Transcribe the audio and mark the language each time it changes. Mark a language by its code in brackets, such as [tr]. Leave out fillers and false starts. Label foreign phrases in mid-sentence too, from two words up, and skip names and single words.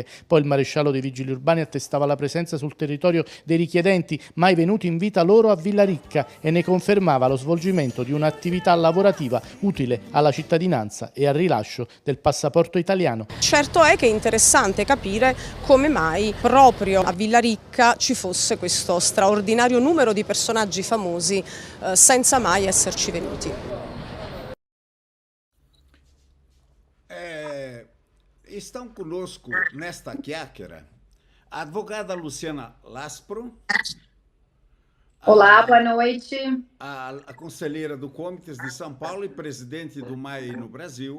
[it] Poi il maresciallo dei vigili urbani attestava la presenza sul territorio dei richiedenti mai venuti in vita loro a Villarica e ne confermava lo svolgimento di un'attività lavorativa utile alla cittadinanza e al rilascio del passaporto italiano. Certo è che è interessante capire come mai proprio a Villarica ci fosse questo straordinario numero di personaggi famosi senza mai esserci venuti. [pt] Estão conosco nesta chiacchiera a advogada Luciana Laspro. Olá, boa noite. A conselheira do Comites de São Paulo e presidente do MAI no Brasil.